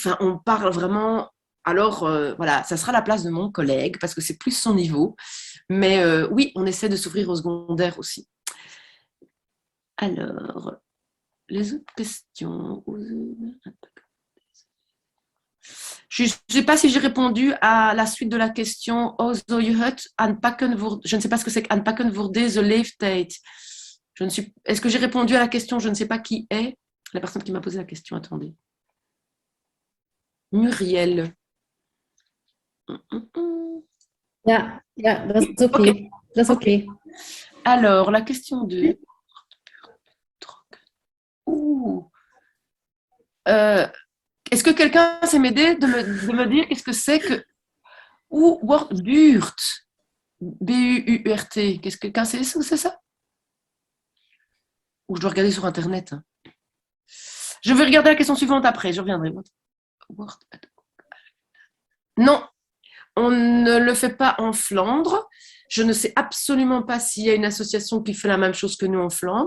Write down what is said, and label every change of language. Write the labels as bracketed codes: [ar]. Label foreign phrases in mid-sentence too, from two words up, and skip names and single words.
[fr] Enfin, on parle vraiment. Alors, voilà, ça sera la place de mon collègue parce que c'est plus son niveau. Mais oui, on essaie de s'ouvrir au secondaire aussi. Alors, les autres questions. Je ne sais pas si j'ai répondu à la suite de la question. [en] Also, you had [nl] aanpakken voor... [fr] Je ne sais pas ce que c'est qu' [nl] aanpakken voor deze leeftijd. [fr] Est-ce que j'ai répondu à la question? Je ne sais pas qui est la personne qui m'a posé la question. Attendez. Muriel. [nl] Ja, dat is oké. Okay. Dat is oké. [fr] Alors, la question 2. Est-ce que quelqu'un sait m'aider de me dire qu'est-ce que c'est que Buurt? B-U-U-R-T. Qu'est-ce que quelqu'un sait où c'est ça? Ou je dois regarder sur Internet. Je vais regarder la question suivante après, je reviendrai. Non, on ne le fait pas en Flandre. Je ne sais absolument pas s'il y a une association qui fait la même chose que nous en Flandre.